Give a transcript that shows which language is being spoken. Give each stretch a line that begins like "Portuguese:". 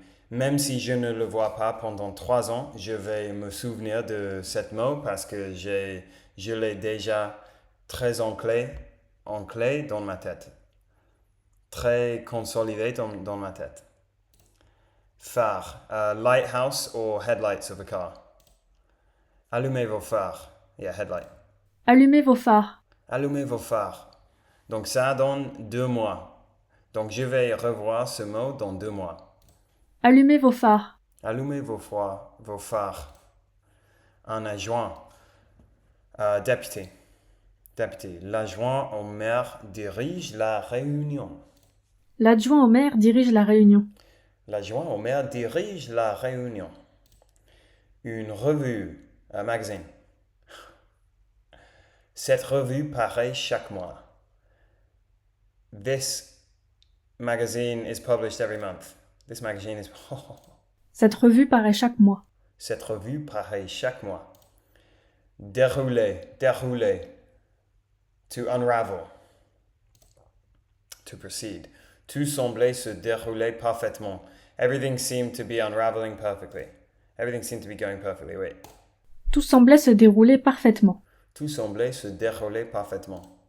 French: Même si je ne le vois pas pendant 3 ans, je vais me souvenir de ce mot parce que je l'ai déjà très ancré dans ma tête. Très consolidé dans ma tête.
English: Phare, lighthouse or headlights of a car.
French: Allumez vos phares.
English: Yeah, headlight.
French: Allumez vos phares. Allumez vos phares. Donc ça donne 2 mois. Donc je vais revoir ce mot dans 2 mois. Allumez vos phares. Allumez vos phares. Un adjoint. Député. L'adjoint au maire dirige la réunion. L'adjoint au maire dirige la réunion. L'adjoint au maire dirige la réunion. Une revue, un magazine. Cette revue paraît chaque mois.
English: This magazine is published every month. This magazine is...
French: Cette revue paraît chaque mois. Cette revue paraît chaque mois. Dérouler.
English: To unravel. To proceed.
French: Tout semblait se dérouler parfaitement.
English: Everything seemed to be unraveling perfectly. Everything seemed to be going perfectly. Wait.
French: Tout semblait se dérouler parfaitement. Tout semblait se dérouler parfaitement.